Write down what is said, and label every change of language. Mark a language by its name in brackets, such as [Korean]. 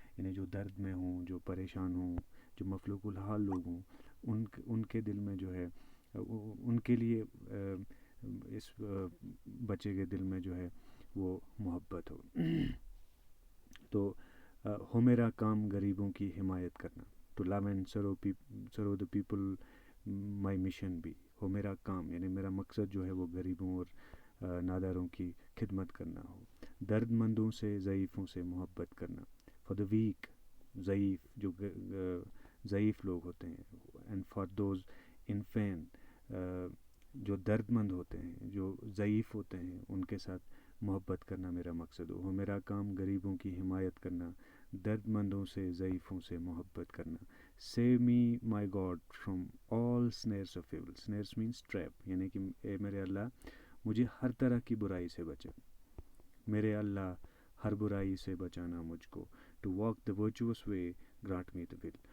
[Urdu] یعنی جو درد میں ہوں، جو پریشان ہوں، جو مفلوق الحال لوگ ہوں، ان کے دل میں جو ہے، ان کے لیے اس بچے کے دل میں جو ہے وہ محبت ہو. تو ہو میرا کام غریبوں کی حمایت کرنا. [English] To love and serve the people my mission بھی. [Urdu] ہو میرا کام، یعنی میرا مقصد جو ہے وہ غریبوں اور ناداروں کی خدمت کرنا ہو. درد مندوں سے، ضعیفوں سے محبت کرنا. [English] for the weak, [Urdu] ضعیف، جو ضعیف لوگ ہوتے ہیں. [English] and for those in pain, [Urdu] جو درد مند ہوتے ہیں، جو ضعیف ہوتے ہیں، ان کے ساتھ محبت کرنا میرا مقصد ہو. میرا کام غریبوں کی حمایت کرنا، درد مندوں سے، ضعیفوں سے محبت کرنا. [English] Save me my God from all snares of evil. Snares means trap, [Urdu] یعنی کہ اے میرے اللہ مجھے ہر طرح کی برائی سے بچا. میرے اللہ ہر برائی سے بچانا مجھ کو. [English] To walk the virtuous way grant me the will.